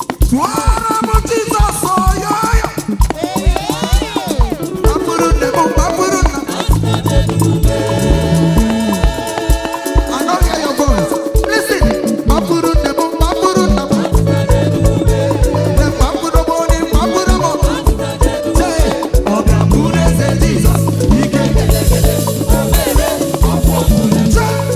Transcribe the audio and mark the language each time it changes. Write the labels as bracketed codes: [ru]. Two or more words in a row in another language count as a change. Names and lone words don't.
[ig] Tụọrọ m Jizọs ọyọyọ. Mkpụrụ nne m, mkpụrụ nna m. [en] I don't hear your voice. Listen. [ig] Mkpụrụ nne m, mkpụrụ nna m. Mkpụrụ m onye, mkpụrụ m. Say, ọ ga-abụrụ eze Jizọs. Ike. [en] Say.